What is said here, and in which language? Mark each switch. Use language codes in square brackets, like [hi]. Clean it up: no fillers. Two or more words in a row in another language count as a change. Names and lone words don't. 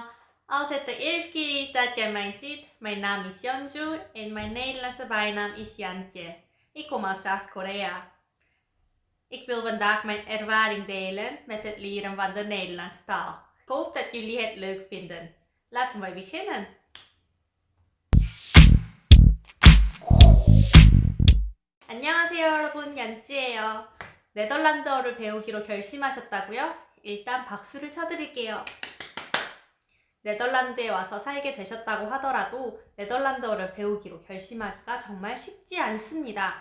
[nl] Als het de eerste keer is dat jij mij ziet, mijn naam is Yeonju en mijn Nederlandse bijnaam is Jantje. Ik kom uit Zuid-Korea. Ik wil vandaag mijn ervaring delen met het leren van de Nederlandse taal. Ik hoop dat jullie het leuk vinden. Laten we beginnen. [ko] 안녕하세요 여러분, 얀찌예요. 네덜란드어를 배우기로 결심하셨다고요? 일단 박수를 쳐드릴게요. 네덜란드에 와서 살게 되셨다고 하더라도 네덜란드어를 배우기로 결심하기가 정말 쉽지 않습니다.